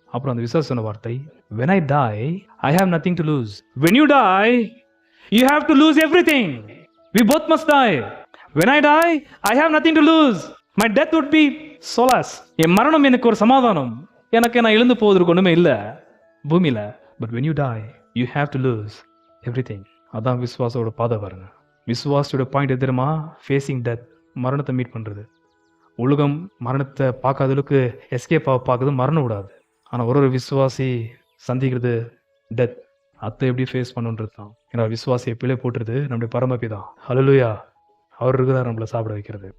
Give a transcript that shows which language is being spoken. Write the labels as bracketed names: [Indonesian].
[Tamil] அப்புறம் அந்த விசுவாசி சொன்ன வார்த்தை, [English] when I die I have nothing to lose. When you die you have to lose everything. We both must die. When I die I have nothing to lose. My death would be solace. [Tamil] என் மரணம் எனக்கு ஒரு சமாதானம். எனக்கு நான் எழுந்து போவதற்கு ஒண்ணுமே இல்லை பூமியில. [English] But when you die you have to lose everything. [Tamil] அதான் விசுவாசோட பாதை பாருங்க. விசுவாசோட பாயிண்ட் எது தெரியுமா? ஃபேஸிங் டெத், மரணத்தை மீட் பண்றது. உலகம் மரணத்தை பார்க்காதளவுக்கு எஸ்கேப் பார்க்குது, மரணம் விடாது. ஆனால் ஒரு விசுவாசி சந்திக்கிறது டெத். அதை எப்படி ஃபேஸ் பண்ணுன்றது தான். ஏன்னா விசுவாசியை பிழை போட்டுருது நம்முடைய பரமபிதா. ஹல்லேலூயா. அவர் இருக்குதான் நம்மளை சாப்பிட வைக்கிறது.